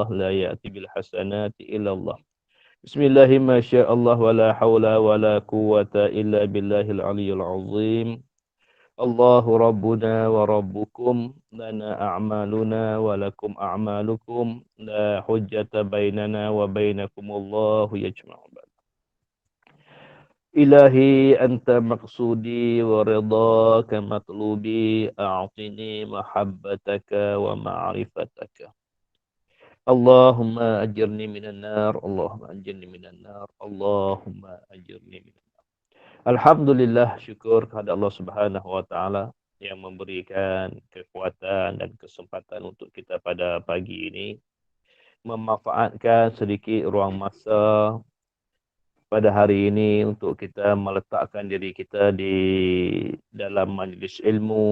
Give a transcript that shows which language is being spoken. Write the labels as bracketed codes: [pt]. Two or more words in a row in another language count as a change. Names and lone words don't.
[ar] لا يأتي بالحسنات إلا الله. بسم الله ما الله ولا حول ولا قوة إلا بالله العلي العظيم. الله ربنا وربكم، لنا أعمالنا ولكم أعمالكم، لا حجة بيننا وبينكم، الله يجمع. إلهي أنت مقصودي ورضاك مطلوبي، أعطني محبتك ومعرفتك. اللهم أجرني من النار، اللهم أجرني من النار، اللهم أجرني من النار. [ms] Alhamdulillah, syukur kepada Allah [ar] سبحانه وتعالى [ms] yang memberikan kekuatan dan kesempatan untuk kita pada pagi ini memanfaatkan sedikit ruang masa pada hari ini untuk kita meletakkan diri kita di dalam majlis ilmu.